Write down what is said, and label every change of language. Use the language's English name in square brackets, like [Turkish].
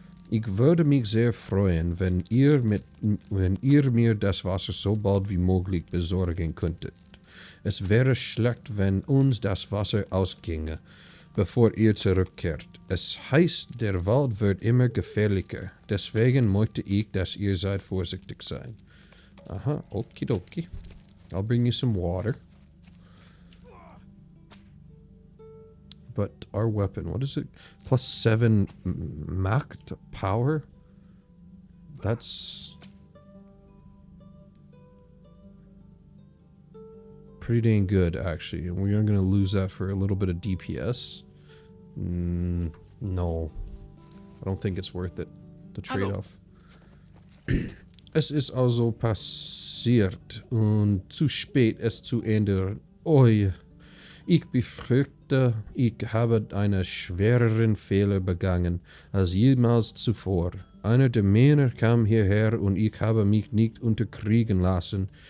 [German] Ich würde mich sehr freuen, wenn ihr mir das Wasser so bald wie möglich besorgen könntet. Es wäre schlecht, wenn uns das Wasser ausginge, bevor ihr zurückkehrt. Es heißt, der Wald wird immer gefährlicher. Deswegen möchte ich, dass ihr seid vorsichtig seid. Aha, okidoki. [English] I'll bring you some water. But our weapon, what is it? +7 Macht power? That's pretty dang good, actually. And we are going to lose that for a little bit of DPS. No. I don't think it's worth it. The trade-off. [German] Es ist also passiert und zu spät, es zu ändern. Oi. Ich befürchte, ich habe einen schwereren Fehler begangen als jemals zuvor. Einer der Männer kam hierher und ich habe mich nicht unterkriegen lassen.